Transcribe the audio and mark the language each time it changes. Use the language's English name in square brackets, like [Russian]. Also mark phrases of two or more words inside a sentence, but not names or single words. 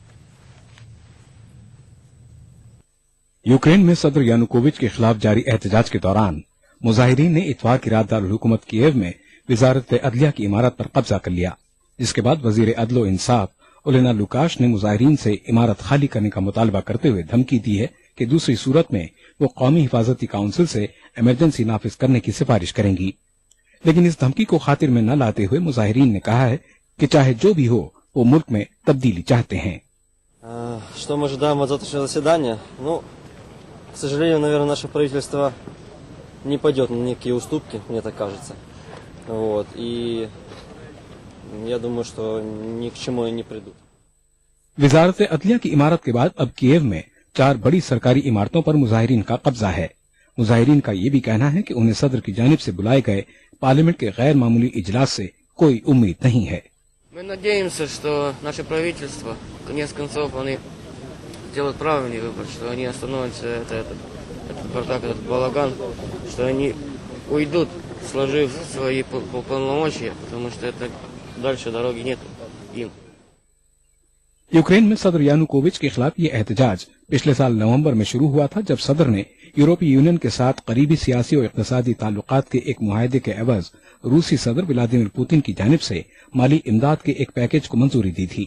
[Urdu] یوکرین میں صدر یانوکووچ کے خلاف جاری احتجاج کے دوران مظاہرین نے اتوار کی رات دارالحکومت کیف میں وزارت عدلیہ کی عمارت پر قبضہ کر لیا، جس کے بعد وزیر عدل انصاف اولینا لوکاش نے مظاہرین سے عمارت خالی کرنے کا مطالبہ کرتے ہوئے دھمکی دی ہے کہ دوسری صورت میں وہ قومی حفاظتی کونسل سے ایمرجنسی نافذ کرنے کی سفارش کریں گی. لیکن اس دھمکی کو خاطر میں نہ لاتے ہوئے مظاہرین نے کہا ہے کہ چاہے جو بھی ہو وہ ملک میں تبدیلی چاہتے ہیں. [Russian] Что мы ожидаем от завтрашнего заседания? К сожалению, наверное, наше правительство не пойдет на никакие уступки, мне так кажется. И я думаю, что ни к чему они не придут. [Urdu] وزارت عدلیہ کی عمارت کے بعد اب کیف میں 4 بڑی سرکاری عمارتوں پر مظاہرین کا قبضہ ہے. مظاہرین کا یہ بھی کہنا ہے کہ انہیں صدر کی جانب سے بلائے گئے پارلیمنٹ کے غیر معمولی اجلاس سے کوئی امید نہیں ہے. [Russian] Мы надеемся, что наше правительство, конец концов, они делают правильный выбор, что они остановятся этот бардак, этот балаган, что они уйдут, сложив свои полномочия, потому что это дальше дороги нет им. [Urdu] یوکرین میں صدر یانوکووچ کے خلاف یہ احتجاج پچھلے سال نومبر میں شروع ہوا تھا، جب صدر نے یورپی یونین کے ساتھ قریبی سیاسی اور اقتصادی تعلقات کے ایک معاہدے کے عوض روسی صدر ولادیمیر پوتن کی جانب سے مالی امداد کے ایک پیکیج کو منظوری دی تھی.